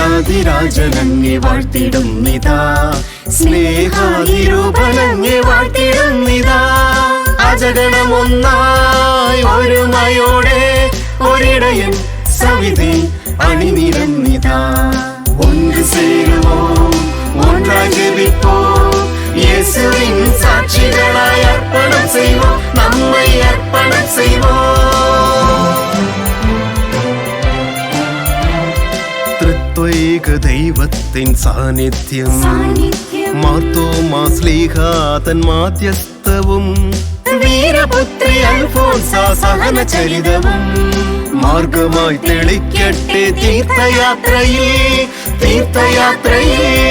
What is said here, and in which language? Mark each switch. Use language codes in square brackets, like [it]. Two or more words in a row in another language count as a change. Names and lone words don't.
[ml] അതിരാജനങ്ങെ വാഴ്ത്തിടുന്നിതാ, സ്നേഹാതിരൂപനങ്ങെ വാഴ്ത്തിടുന്നിതാ. അജഗണമൊന്നായി ഒരുമയോടെ ഒരിടയൻ സവിധി അണിനിരന്നിതാ. [ta] ஒன்று சேருவோம், ஒன்றாய் ஜெபிப்போம், இயேசுவின் சாட்சிகளாய் அர்ப்பணம் செய்வோம், நம்மை அர்ப்பணம் செய்வோம். [ml] ത്രിത്വൈക ദൈവത്തിൻ സാന്നിധ്യം, മാർത്തോമാ ശ്ലീഹാതൻ മാധ്യസ്ഥവും, വീരപുത്രി അൽഫോൻസ സഹനചരിതവും മാർഗമായി തെളിക്കട്ടെ തീർത്ഥയാത്രയിൽ, തീർത്ഥയാത്രയിൽ.